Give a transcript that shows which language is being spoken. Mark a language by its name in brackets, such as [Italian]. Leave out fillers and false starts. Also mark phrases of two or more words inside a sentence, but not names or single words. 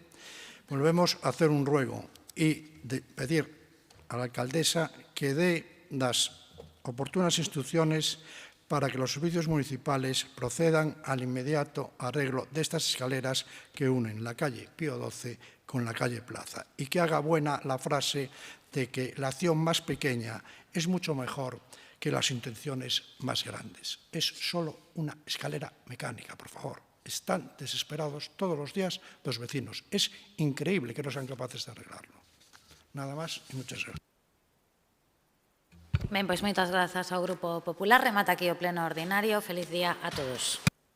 [Spanish] volvemos a hacer un ruego y pedir a la alcaldesa que dé las oportunas instrucciones para que los servicios municipales procedan al inmediato arreglo de estas escaleras que unen la calle Pío XII con la calle Plaza y que haga buena la frase de que la acción más pequeña es mucho mejor que las intenciones más grandes. Es solo una escalera mecánica, por favor. Están desesperados todos los días los vecinos. Es increíble que no sean capaces de arreglarlo. Nada más y muchas gracias. [Galician] Ben, pois moitas grazas ao Grupo Popular. Remata aquí o pleno ordinario. Feliz día a todos.